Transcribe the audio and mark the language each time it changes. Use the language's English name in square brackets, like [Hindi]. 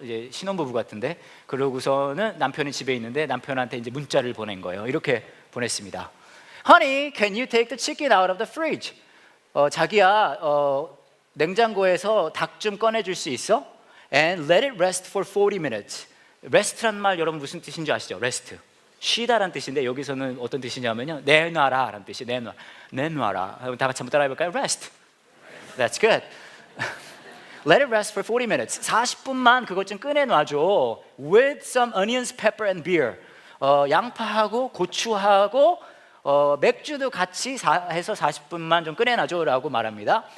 [Korean] 이제 신혼부부 같은데 그러고서는 남편이 집에 있는데 남편한테 이제 문자를 보낸 거예요. 이렇게 보냈습니다. [English] Honey, can you take the chicken out of the fridge? [Korean] 자기야, 냉장고에서 닭 좀 꺼내줄 수 있어? [English] And let it rest for 40 minutes. [Korean] rest란 말 여러분 무슨 뜻인지 아시죠? rest. 쉬다란 뜻인데 여기서는 어떤 뜻이냐면요, 내놔라라는 뜻이 내놔라. 다 같이 한번 따라해볼까요? [English] Rest. That's good. Let it rest for 40 minutes. [Korean] 40분만 그것 좀 꺼내놔줘. [English] With some onions, pepper, and beer. [Korean] 양파하고 고추하고 맥주도 같이 해서 40분만 좀 꺼내놔줘라고 말합니다.